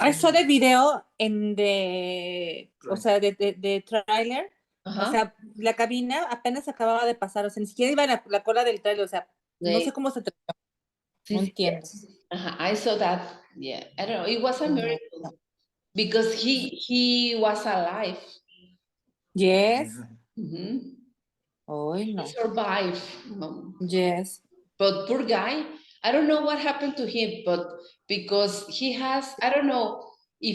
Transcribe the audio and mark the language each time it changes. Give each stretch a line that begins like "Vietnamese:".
English: I saw the video in the,
Spanish: o sea, de
English: trailer.
Spanish: O sea, la cabina apenas acababa de pasar, o sea, ni siquiera iba en la cola del trailer, o sea, no sé cómo se atrevió. No entiendo.
English: I saw that. Yeah, I don't know. It was a miracle because he was alive. Yes. Oh, no. He survived. Yes. But poor guy, I don't know what happened to him, but because he has, I don't know if